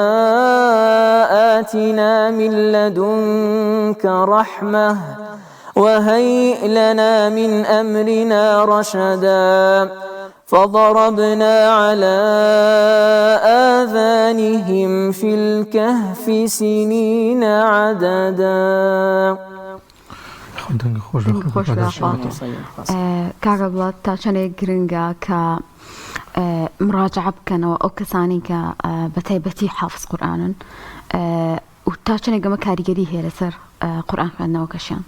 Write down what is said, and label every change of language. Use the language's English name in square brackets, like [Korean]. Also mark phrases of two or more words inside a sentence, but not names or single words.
[Arabic] آتنا من لدنك رحمة وهيئ لنا من أمرنا رشدا فضربنا على آذانهم في الكهف سنين عددا. [Central Kurdish] کاکە بڵات تا چەندێک گرنگە کە مراجعە بکەنەوە ئەو کەسانی کە بە تایبەتی حافظ قورئانن و تا چەندێک ئەمە کاریگەری هەیە لەسەر قورئان خوێندنەوەکەشیان؟